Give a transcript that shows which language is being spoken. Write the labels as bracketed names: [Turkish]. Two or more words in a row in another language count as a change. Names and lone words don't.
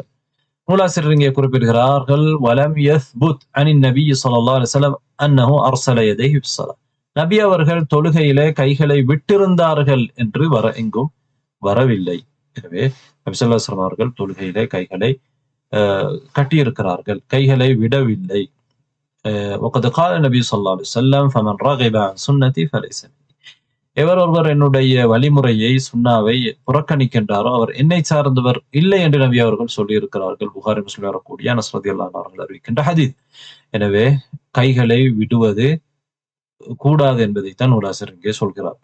[Tamil] நூலாசிரியர் இங்கே குறிப்பிடுகிறார்கள், [Arabic] ولم يثبت عن النبي صلى الله عليه وسلم أنه أرسل يديه في الصلاة, [Tamil] நபி அவர்கள் தொழுகையிலே கைகளை விட்டிருந்தார்கள் என்று எங்கும் வரவில்லை. எனவே நபி [Arabic] صلى الله عليه وسلم [Tamil] அவர்கள் தொழுகையிலே கைகளை கட்டியிருக்கிறார்கள், கைகளை விடவில்லை. [Arabic] وقد قال النبي صلى الله عليه وسلم فمن رغب عن سنتي فليس مني, [Tamil] எவர் ஒருவர் என்னுடைய வழிமுறையை சுன்னாவை புறக்கணிக்கின்றாரோ அவர் என்னை சார்ந்தவர் இல்லை என்று நபி அவர்கள் சொல்லி இருக்கிறார்கள். புகாரி முஸ்லிம் வரக்கூடிய அனஸ் [Arabic] رضي الله عنه [Tamil] அவர்கள் அறிவிக்கின்ற ஹதீஸ். எனவே கைகளை விடுவது கூடாது என்பதைத்தான் நூலாசிரியர் இங்கே சொல்கிறார்.